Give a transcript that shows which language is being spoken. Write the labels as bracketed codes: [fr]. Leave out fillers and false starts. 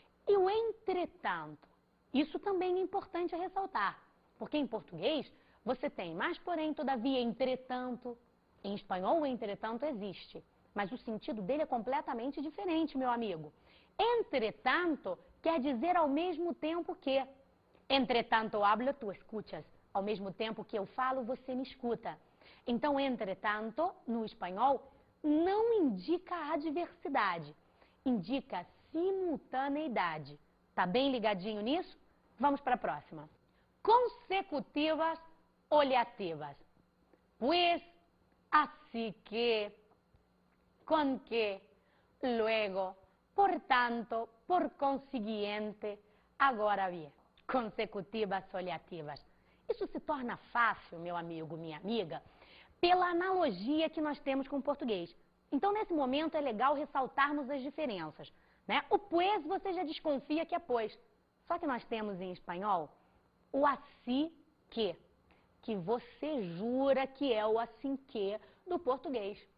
[pt] E o entretanto, isso também é importante ressaltar, porque em português você tem mas, porém, todavia, entretanto. Em espanhol o entretanto existe, mas o sentido dele é completamente diferente, meu amigo. Entretanto quer dizer ao mesmo tempo que. [es] Entretanto hablo, tu escuchas. [pt] Ao mesmo tempo que eu falo, você me escuta. Então, entretanto, no espanhol, não indica adversidade, indica simultaneidade. Tá bem ligadinho nisso? Vamos para a próxima. Consecutivas oleativas. [es] Pues, así que, con que, luego, por tanto, por consiguiente, agora bien. [pt] Consecutivas oleativas. Isso se torna fácil, meu amigo, minha amiga, pela analogia que nós temos com o português. Então, nesse momento, é legal ressaltarmos as diferenças, né? O pues você já desconfia que é pois. Só que nós temos em espanhol o assim que você jura que é o assim que do português.